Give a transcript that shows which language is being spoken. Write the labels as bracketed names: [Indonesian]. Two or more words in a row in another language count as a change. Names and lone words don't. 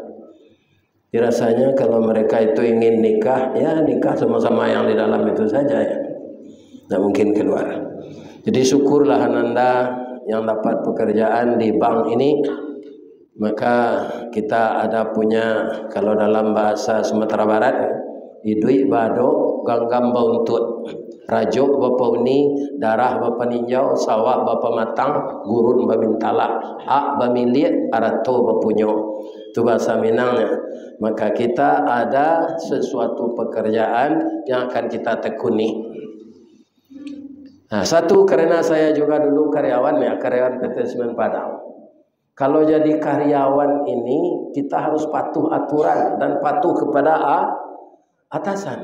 [Indonesian] Rasanya kalau mereka itu ingin nikah, ya nikah sama-sama yang di dalam itu saja ya. Tidak mungkin keluar. Jadi syukurlah Ananda yang dapat pekerjaan di bank ini. Maka kita ada punya, kalau dalam bahasa Sumatera Barat, [Minangkabau] idui bado ganggam bauntut, rajuk bapa uni, darah bapa ninjau, sawah bapa matang, gurun babintala, hak bamilit, arato bapunyo. [Indonesian] Itu bahasa Minangnya. Maka kita ada sesuatu pekerjaan yang akan kita tekuni. Nah, satu karena saya juga dulu karyawan ya, karyawan PT Semen Padang. Kalau jadi karyawan ini kita harus patuh aturan dan patuh kepada atasan.